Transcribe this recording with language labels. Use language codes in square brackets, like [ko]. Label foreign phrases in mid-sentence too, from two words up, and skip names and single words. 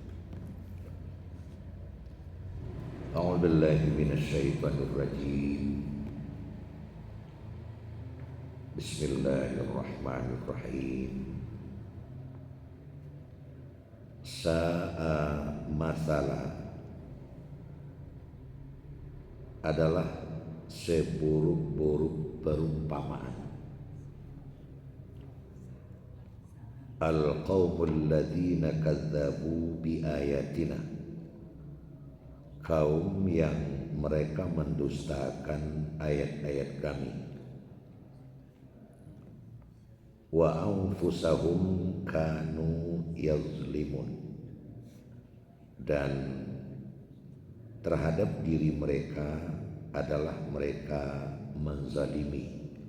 [ar] أعوذ بالله من الشيطان الرجيم. بسم الله الرحمن الرحيم. ساء مثلا [id] adalah seburuk-buruk perumpamaan. [ar] القوم الذين كذبوا بآياتنا, [id] kaum yang mereka mendustakan ayat-ayat kami. [ar] وأنفسهم كانوا يظلمون, [id] dan terhadap diri mereka adalah mereka menzalimi.